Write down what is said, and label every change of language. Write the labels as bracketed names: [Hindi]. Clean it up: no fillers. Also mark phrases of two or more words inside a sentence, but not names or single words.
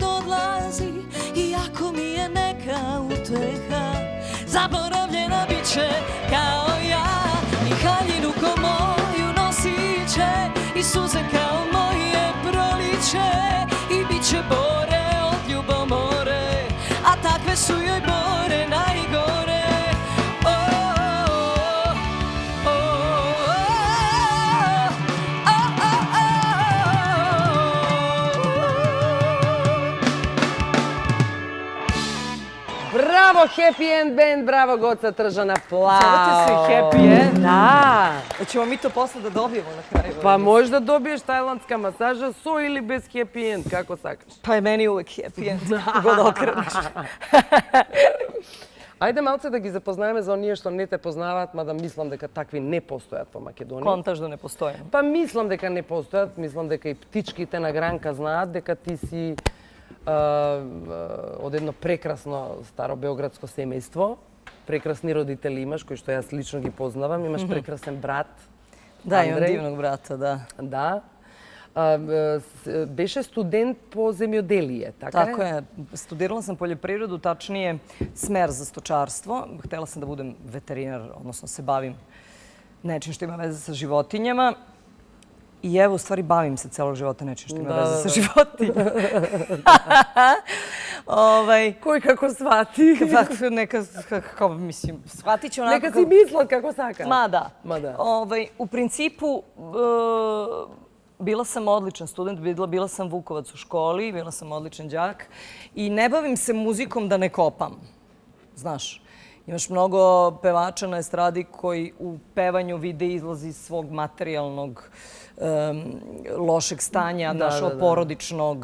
[Serbian] odlazi, iako mi je neka uteha, zaboravljena bit će kao ja, i haljinu ko moju nosiće i suze kao moje proliće, i bit će bore od ljubomore, a takve su joj bore najgore. Bravo Happy End Band, bravo Goca Tržan, aplauz. Zovete se Happy End? Da. Hoćemo mi to posle da dobijemo na kraju? [Macedonian] Па можда добиеш тајландска масажа со или без Happy End, како сакаш. [Serbian] Pa je meni uvek Happy End, kako god okreneš. [Macedonian] Ајде малце да ги запознаеме за оние што не те познаваат, мада мислам дека такви не постојат по Македонија. [Serbian] Kontaš da ne postoje. [Macedonian] Па мислам дека не постојат, мислам дека и птичките na granka знаат дека ти си од едно прекрасно старо београдско семејство. Прекрасни родители имаш, кои што јас лично ги познавам. Имаш прекрасен брат, [Serbian] Da, imam Andrej. divnog brata, da. [Macedonian] Да. Беше студент по земјоделие, така [Serbian] Tako je. Studirala sam poljoprivredu, tačnije smer za stočarstvo. Htela sam da budem veterinar, odnosno se bavim nečim što ima veze sa životinjama. I evo, u stvari, bavim se celog života nečim što ima veze sa životinjama. [Macedonian] Кој како свати? [Serbian] Neka, kako mislim, shvatit će onako... [Macedonian] Нека си мислат како сака. [Serbian] Ma da. Ma da. U principu, bila sam odličan student, bila sam Vukovac u školi, bila sam odličan đak i ne bavim se muzikom da ne kopam. Znaš, imaš mnogo pevača na estradi koji u pevanju vide izlaz iz svog materijalnog lošeg stanja, našo porodičnog.